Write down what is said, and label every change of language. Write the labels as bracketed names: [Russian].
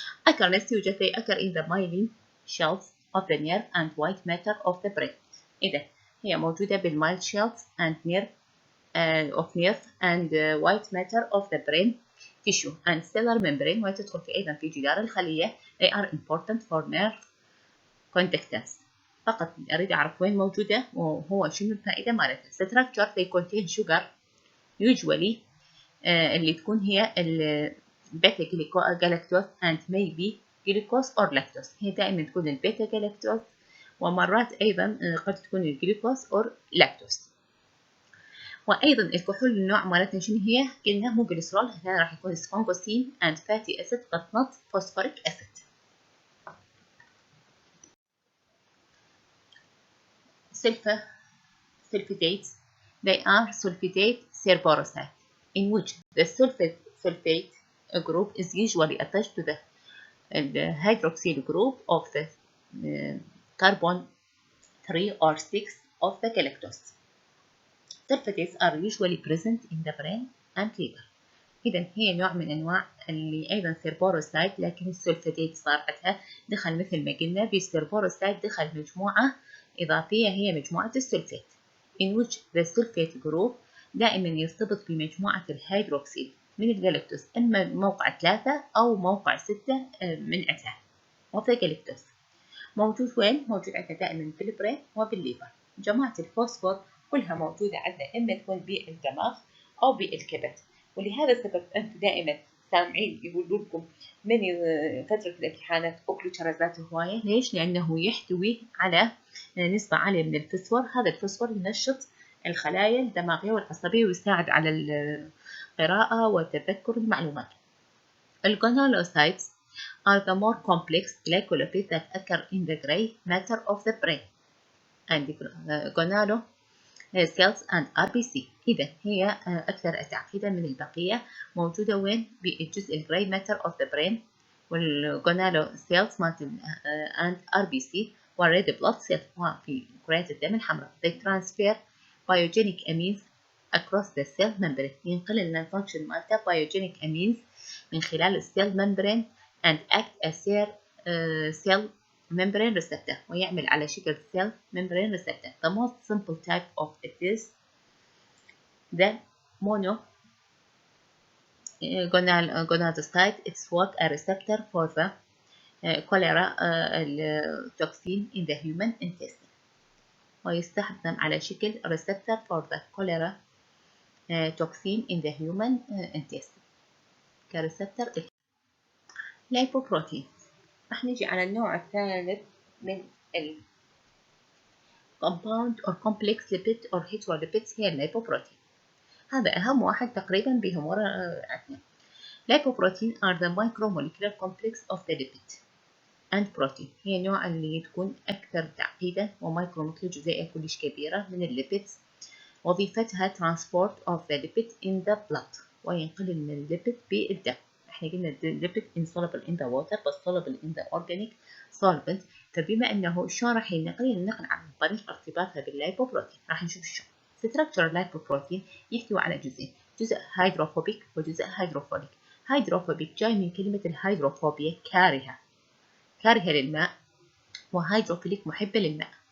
[English] occurrence يوجد they occur in the myelin shells of the nerve and white matter of the brain. [Arabic] إذا هي موجودة بالمايل [English] shells and nerve of nerve and white matter of the brain tissue and cellular membrane [Arabic] وتدخل في أيضا في جدار الخلية. [English] they are important for nerve conductance. [Arabic] فقط أريد أعرف وين موجودة وهو شنو الفائدة مالتها. [English] structure they contain sugar usually [Arabic] اللي تكون هي البيتا جلاكتوز [English] and maybe glucose or lactose. [Arabic] هي دائما تكون البيتا جلاكتوز ومرات أيضا قد تكون الجلوكوز [English] or lactose. [Arabic] وأيضا الكحول النوع مالتنا شنو هي؟ قلنا مو جليسرول، هنا راح يكون سفنكوسين [English] and fatty acid but not phosphoric acid. Sulfatates, they are sulfatate serborosite, in which the sulfate group is usually attached to the hydroxyl group of the carbon 3 or 6 of the galactose. Sulfatates are usually present in the brain and liver. [Arabic] إذا هي نوع من أنواع اللي أيضا سيربوروسايت، لكن السلفاتيت صارتها دخل مثل ما قلنا بالسيربوروسايت دخل مجموعة إضافية هي مجموعة السلفات، [English] in which the sulfate group [Arabic] دائما يرتبط بمجموعة الهيدروكسيل من الجلاكتوز، إما موقع 3 أو موقع 6 من عتها [English] of the galactose. [Arabic] موجود وين؟ موجود عندنا دائما بالبرين وبالليفر. جماعة الفوسفور كلها موجودة عندنا إما تكون بالدماغ أو بالكبد، ولهذا السبب أنتم دائما سامعين يقولوا لكم من فترة الامتحانات أكلوا شرزات هواية. ليش؟ لأنه يحتوي على نسبة عالية من الفسفور. هذا الفسفور ينشط الخلايا الدماغية والعصبية ويساعد على القراءة وتذكر المعلومات. [English] الجونالوسايتس are the more complex glycolipids that occur in the gray matter of the brain and gonalo cells and RBC. [Arabic] إذا هي أكثر تعقيدا من البقية، موجودة وين؟ بالجزء الجراي ماتر [English] of the brain [Arabic] والجونالو [English] cells and RBC [Arabic] والred blood cells وفي كريات الدم الحمراء. [English] They transfer biogenic amines across the cell membrane. [Arabic] ينقل لنا الفانكشن مالته [English] biogenic amines من خلال السيل membrane and act as cell membrane receptor [Arabic] ويعمل على شكل [English] cell membrane receptor. The most simple type of it is the monogonadocyte. It's what a receptor for the cholera toxin in the human intestine [Arabic] ويستخدم على شكل [English] receptor for the cholera toxin in the human intestine كريسبتر. lipoprotein. [Arabic] راح نجي على النوع الثالث من ال [English] compound or complex lipid or heterolipids [Arabic] هي اللايبوبروتين. هذا أهم واحد تقريبا بهم ورا عندنا. [English] lipoprotein are the micromolecular complex of the lipid and protein. [Arabic] هي النوع اللي تكون أكثر تعقيدا ومايكروموlecular جزيئة كلش كبيرة من الليبيدز. [English] وظيفتها transport of the lipid in the blood [Arabic] وينقل من الليبيد بالدم. احنا قلنا الليبيد [English] insoluble in the water but soluble in the organic solvent. [Arabic] فبما انه شلون راح ينقل النقل عن طريق ارتباطها باللايبوبروتين. راح نشوف شلون. structure اللايبوبروتين يحتوي على جزئين، جزء هيدروفوبيك وجزء هيدروفوليك. هيدروفوبيك جاي من كلمة الهيدروفوبيا كارهة للماء، وهيدروفيليك محبة للماء.